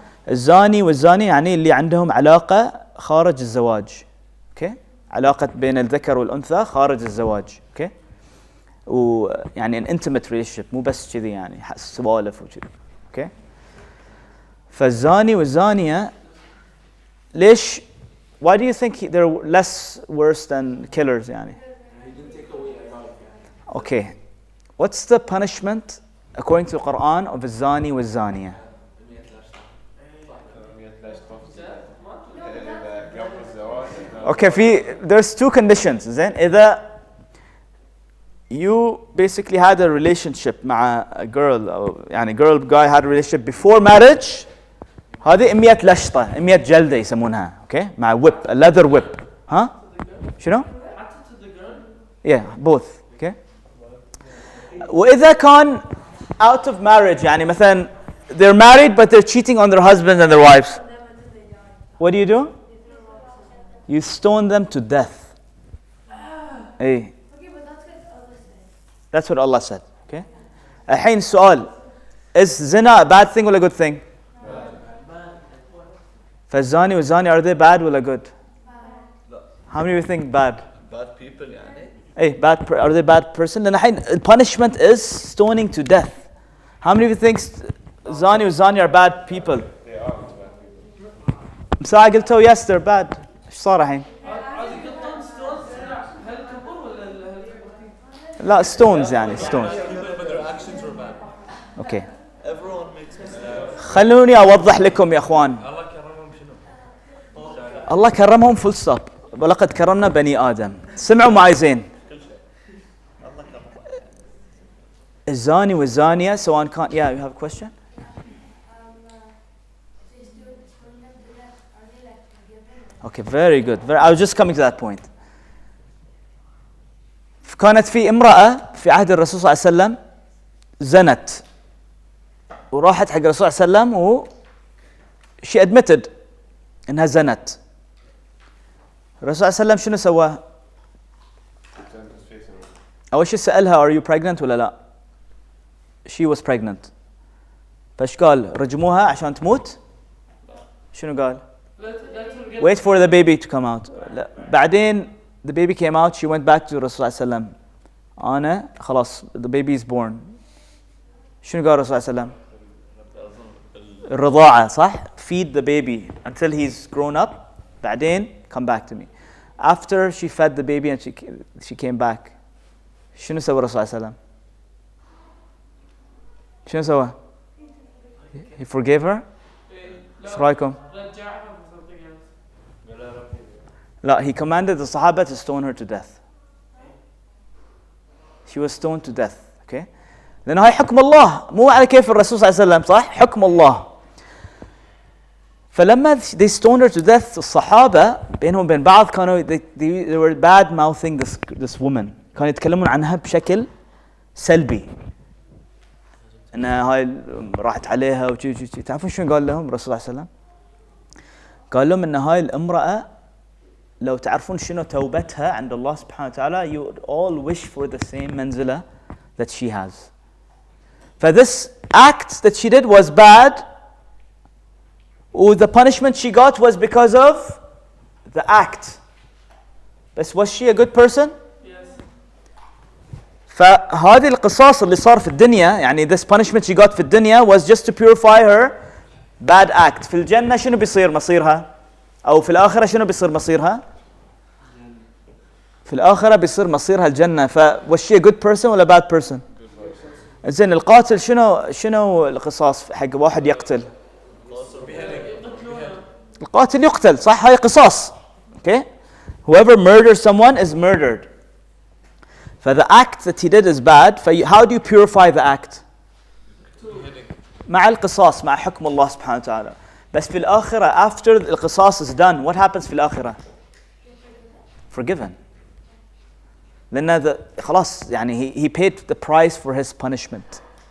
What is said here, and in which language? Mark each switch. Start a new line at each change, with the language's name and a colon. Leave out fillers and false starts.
Arabic: الزاني والزانية يعني اللي عندهم علاقة خارج الزواج، اوكي؟ علاقة بين الذكر والأنثى خارج الزواج، اوكي؟ ويعني
English: an intimate relationship،
Arabic: مو بس كذي يعني سوالف وكذي، اوكي؟ فالزاني والزانية ليش
English: why do you think they're less worse than killers
Arabic: يعني؟
English: Okay. What's the punishment according to the Quran of
Arabic: الزاني والزانية؟
English: Okay, there's two conditions.
Arabic: زين إذا
English: you basically had a relationship مع a girl
Arabic: أو يعني
English: girl guy had a relationship before marriage،
Arabic: هذه 100 لشطة 100 جلدة يسمونها، اوكي، مع
English: whip a leather whip.
Arabic: ها شنو؟
English: yeah both،
Arabic: اوكي. وإذا كان
English: out of marriage
Arabic: يعني مثلا
English: they're married but they're cheating on their husbands and their wives، what do? You stone them to death. اي that's what Allah said. Okay.
Arabic: الحين السؤال
English: is zina a bad thing ولا good thing؟
Arabic: فالزاني والزاني
English: are they bad ولا good؟ How many of you think bad? bad people يعني. اي are they bad person؟
Arabic: لأن الحين
English: punishment is stoning to death. How many of you think زاني والزاني are bad people؟ They are bad people.
Arabic: مساعة قلتوا
English: yes they're bad.
Arabic: ايش صار الحين؟ لا stones يعني stones.
English: But their actions were bad.
Arabic: اوكي.
English: Everyone makes mistakes.
Arabic: خلوني اوضح لكم يا اخوان. الله كرمهم شنو؟ الله كرمهم فول ستوب. ولقد كرمنا بني ادم. سمعوا معي زين. الزاني والزانية سواء كان
English: yeah you have a question? Okay, very good. I was just coming to that point.
Arabic: كانت في امرأة في عهد الرسول صلى الله عليه وسلم زنت وراحت حق الرسول صلى الله عليه وسلم و
English: she admitted
Arabic: انها زنت. الرسول صلى الله عليه وسلم شنو سوى؟ اول شيء سألها
English: are you pregnant
Arabic: ولا لا؟
English: she was pregnant.
Arabic: فايش قال؟ رجموها عشان تموت؟ شنو قال؟
English: wait for the baby to come out.
Arabic: لا.
English: بعدين the baby came out, she went back to
Arabic: الرسول صلى الله عليه وسلم. أنا خلاص
English: the baby is born.
Arabic: شنو قال الرسول صلى الله عليه وسلم؟ الرضاعة صح؟
English: feed the baby until he's grown up. بعدين come back to me. After she fed the baby and she came back.
Arabic: شنو سوى الرسول صلى الله عليه وسلم؟ شنو سوى؟
English: He forgave her?
Arabic: ايش رايكم؟ لا,
English: he commanded the Sahaba to stone her to death. She was stoned to death, okay?
Arabic: لأن هاي حكم الله, مو على كيف الرسول صلى الله عليه وسلم, صح؟ حكم الله. فلما
English: they stoned her to death,
Arabic: الصحابة بينهم بين بعض كانوا
English: they were bad mouthing this woman.
Arabic: كانوا يتكلمون عنها بشكل سلبي. ان هاي راحت عليها وشي. تعرفون شنو قال لهم الرسول صلى الله عليه وسلم؟ قال لهم ان هاي الامرأة لو تعرفون شنو توبتها عند الله سبحانه وتعالى,
English: you would all wish for the same
Arabic: منزلة that she has.
English: For this act that she did was bad, or the punishment she got was because of the act. But was she a good person?
Arabic: فهذه القصاص اللي صار في الدنيا, يعني
English: this punishment she got
Arabic: في الدنيا
English: was just to purify her bad act.
Arabic: في الجنة شنو بيصير مصيرها؟ أو في الآخرة شنو بيصير مصيرها؟ في الآخرة بيصير مصيرها الجنة.
English: was she a good person
Arabic: ولا
English: bad person؟
Arabic: زين القاتل شنو القصاص حق واحد يقتل؟ القاتل يقتل, صح؟ هاي قصاص.
English: Okay? Whoever murders someone is murdered. For the act that he did is bad. How do you purify the act?
Arabic: مع القصاص, مع حكم الله سبحانه وتعالى. بس في الآخرة after القصاص
English: is done, what happens
Arabic: في الآخرة?
English: Forgiven.
Arabic: لأن خلاص يعني
English: he paid the price for his punishment.